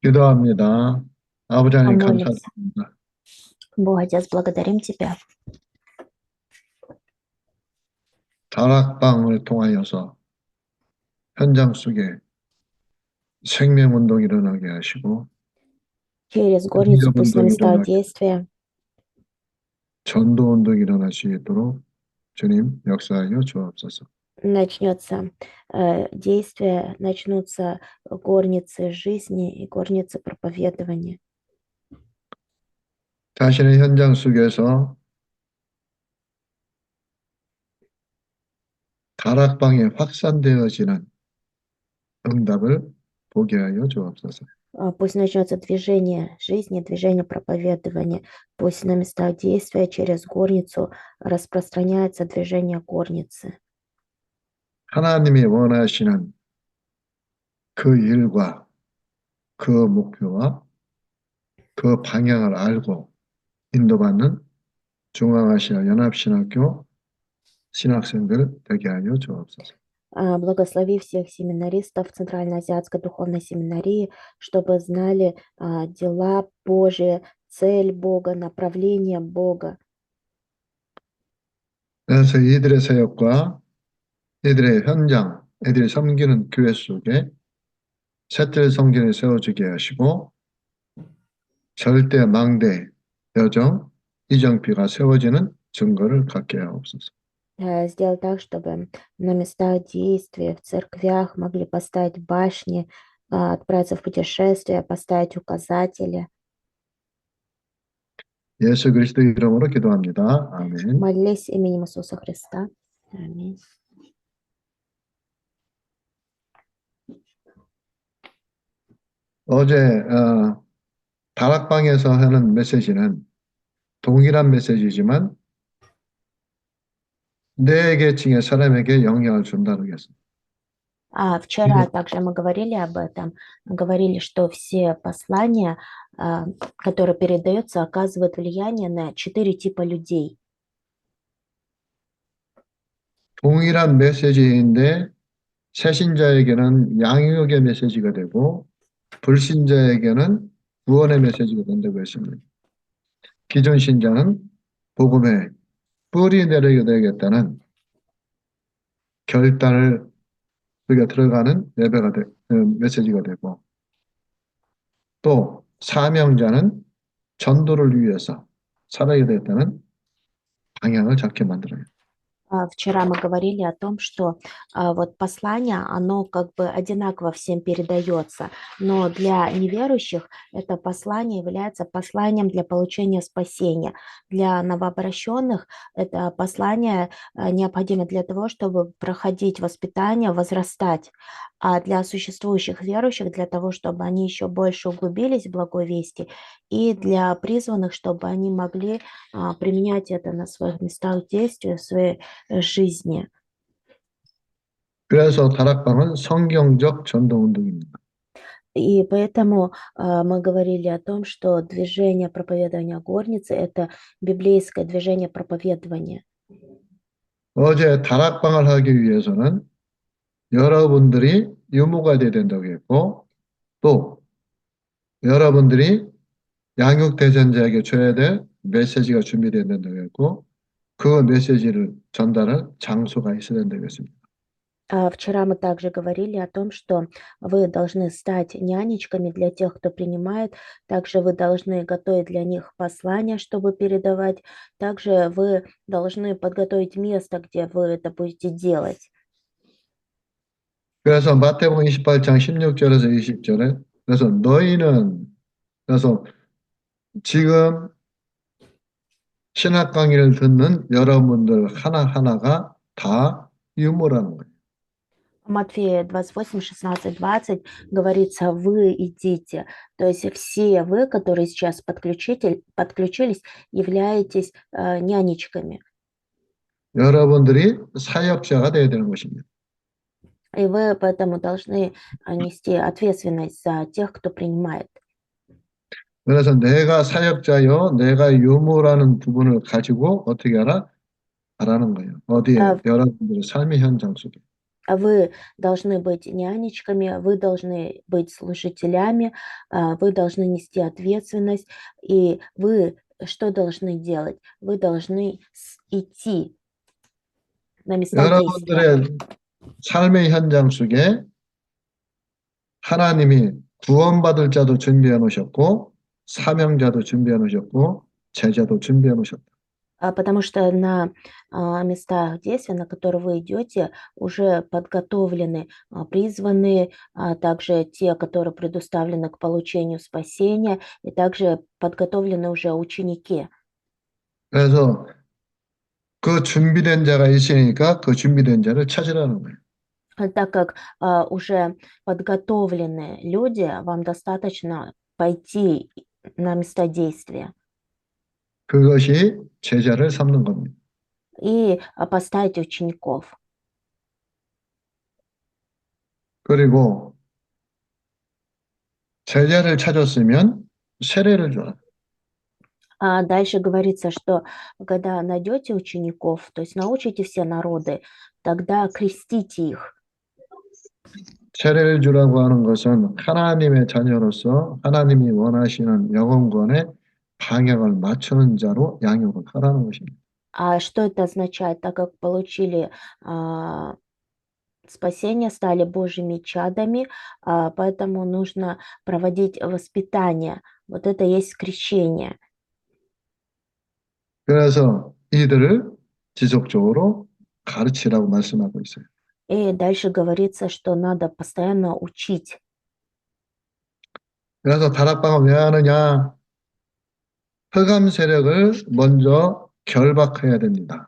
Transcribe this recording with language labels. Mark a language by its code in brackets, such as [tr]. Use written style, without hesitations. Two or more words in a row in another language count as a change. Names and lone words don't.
[ko] 기도합니다. 아버지 하나님 [ru] Помолимся. [ko] 감사드립니다. [ru] Бог, Отец, благодарим Тебя [ko] 다락방을 통하여서 현장 속에 생명운동이 일어나게 하시고 [ru] через горницу, пусть на [ko] 능력운동이 [ru] местах [ko] 일어나게 [ru] действия [ko] 전도운동이 일어날 수 있도록 주님 역사하여 주옵소서. [ru] начнется действие, начнутся горницы жизни и горницы проповедования. [ko] 자신의 현장 속에서 다락방에 확산되어지는 응답을 보게 하여 주옵소서. [ru] Пусть начнется движение жизни, движение проповедования. Пусть на местах действия через горницу распространяется движение горницы. [ko] 하나님이 원하시는 그 일과 그 목표와 그 방향을 알고 인도받는 중앙아시아 연합신학교 신학생들 되게 하여 주옵소서. [ru] Благослови всех семинаристов Центральноазиатской духовной семинарии, чтобы знали дела Божии, цель Бога, направление Бога. [ko] 그래서 이들의 사역과 이들의 현장, 이들이 섬기는 교회 속에 셋들 성전을 세워주게 하시고 절대 망대, 여정, 이정피가 세워지는 증거를 갖게 하옵소서. [ru] Сделать так, чтобы на местах действия, в церквях могли поставить башни, отправиться в путешествие, поставить указатели. [ko] 예수 그리스도 이름으로 기도합니다. 아멘. [ru] Молились именем Иисуса Христа. Аминь. [ko] 어제 다락방에서 하는 메시지는 동일한 메시지지만 네 계층의 사람에게 영향을 준다는 것입니다. [ru] Вчера также мы говорили об этом, говорили, что все послания, которые передаются, оказывают влияние на 4 типа людей. [ko] 동일한 메시지인데 새신자에게는 양육의 메시지가 되고 불신자에게는 구원의 메시지가 된다고 했습니다. 기존 신자는 복음에 뿌리 내리게 되겠다는 결단을 우리가 들어가는 예배가 메시지가 되고 또 사명자는 전도를 위해서 살아야 되겠다는 방향을 잡게 만들어요. [ru] Вчера мы говорили о том, что вот послание, оно как бы одинаково всем передается, но для неверующих это послание является посланием для получения спасения. Для новообращенных это послание необходимо для того, чтобы проходить воспитание, возрастать. А для существующих верующих, для того, чтобы они еще больше углубились в благой вести, и для призванных, чтобы они могли применять это на своих местах действия, в своей жизни. [ko] 그래서 다락방은 성경적 전도 운동입니다. [ru] И поэтому мы говорили о том, что движение проповедования горницы – это библейское движение проповедования. [ko] 어제 다락방을 하기 위해서는 여러분들이 유모가 돼야 된다고 했고 또 여러분들이 양육대전자에게 줘야 될 메시지가 준비되어야 된다고 했고 그 메시지를 전달할 장소가 있어야 된다고 했습니다. [ru] Вчера мы также говорили о том, что вы должны стать нянечками для тех, кто принимает. Также вы должны готовить для них послания, чтобы передавать. Также вы должны подготовить место, где вы это будете делать. [ko] 그래서 마태복음 28장 16절에서 20절에 그래서 너희는 그래서 지금 신학 강의를 듣는 여러분들 하나하나가 다 유모라는 거예요. [ru] Матфея 28, 16, 20 говорится, вы идите. То есть все вы, которые сейчас подключились, являетесь нянечками. [ko] 여러분들이 사역자가 되어야 되는 것입니다. [ru] И вы поэтому должны нести ответственность за тех, кто принимает. [ko] 그래서 내가 사역자요, 내가 유모라는 부분을 가지고 어떻게 알아? 알아는 거예요. 어디에? 여러분들의 삶의 현장 속에. [ru] Вы должны быть нянечками, вы должны быть служителями, вы должны нести ответственность, и вы что должны делать? Вы должны идти на места действия. [ko] 여러분들의 삶의 현장 속에 하나님이 구원받을 자도 준비해 놓으셨고, 사명자도 준비해 놓으셨고, 제자도 준비해 놓으셨다. [ru] Потому что на местах действия, на которые вы идете, уже подготовлены призванные, также те, которые предоставлены к получению спасения, и также подготовлены уже ученики. [ko] 그래서 그 준비된 자가 있으니까 그 준비된 자를 찾으라는 거예요. [ru] Так как уже подготовленные люди, вам достаточно пойти на места действия [ko] 그것이 제자를 삼는 겁니다. [ru] и поставить учеников. [ko] 그리고 제자를 찾았으면 세례를 줘라. [ru] А дальше говорится, что когда найдете учеников, то есть научите все народы, тогда крестите их. [ko] 세례를 주라고 하는 것은 하나님의 자녀로서 하나님이 원하시는 영혼권의 방향을 맞추는 자로 양육을 하라는 것입니다. [ru] А что это означает? Так как получили спасение, стали Божьими чадами, поэтому нужно проводить воспитание. Вот это есть крещение. [ko] 그래서 이들을 지속적으로 가르치라고 말씀하고 있어요. [ru] И дальше говорится, что надо постоянно учить. [ko] 그래서 다락방을 왜 하느냐? 흑암 세력을 먼저 결박해야 됩니다.